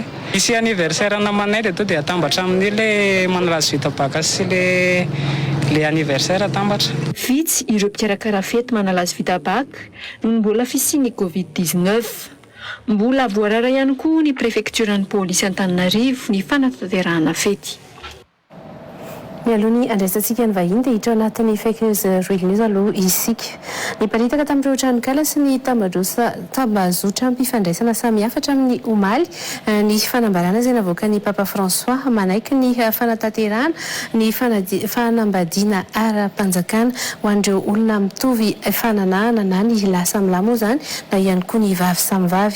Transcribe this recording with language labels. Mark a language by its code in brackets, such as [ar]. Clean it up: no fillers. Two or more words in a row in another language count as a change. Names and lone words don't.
[mg] Misy anniversaire namanay dia dia atambatra amin'ile manala azy vita baka sy le anniversaire atambatra. Vitsy ireo mpikarakara fety manala azy vita baka noho mbola fisian'ny Covid-19. Mbola voarara ihany koa ny prefekturan'ny polisy Antananarivo ny fanatanterahana fety. Mialohan'ny andraisantsika ny vahiny dia hiditra anatin'ny [en] fake news real news [mg] aloha isika. Niparitaka tamin'ireo tranokala sy ny tambazotra mpifandraisana samihafa hatramin'ny omaly ny fanambarana izay navoakan'ny Papa François manaiky ny fanatanterahana ny fanambadiana ara-panjakana ho an'ireo olona mitovy fananahana na ny lahy samy lahy moa izany na ihany koa ny vavy samy vavy.